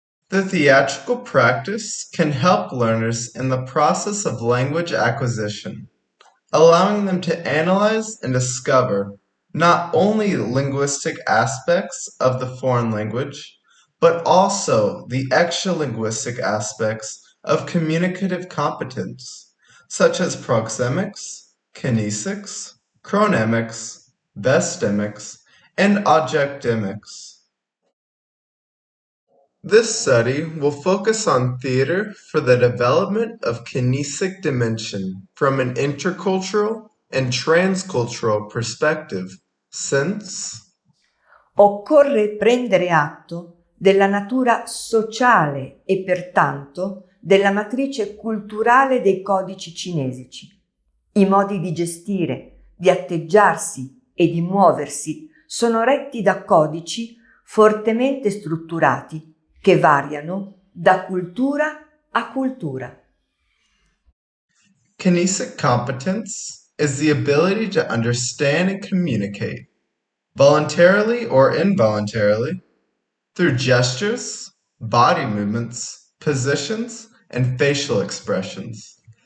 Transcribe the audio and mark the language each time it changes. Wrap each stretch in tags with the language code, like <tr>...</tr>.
<en>The theatrical practice can help learners in the process of language acquisition, allowing them to analyze and discover not only linguistic aspects of the foreign language, but also the extra-linguistic aspects of communicative competence, such as proxemics, kinesics, chronemics, vestemics, and objectemics. This study will focus on theater for the development of kinesic dimension from an intercultural and transcultural perspective, since</en> <it>occorre prendere atto della natura sociale e pertanto della matrice culturale dei codici cinesici. I modi di gestire, di atteggiarsi e di muoversi sono retti da codici fortemente strutturati che variano da cultura a cultura.</it> <en>kinesic competence is the ability to understand and communicate, voluntarily or involuntarily, through gestures, body movements, positions, and facial expressions.</en>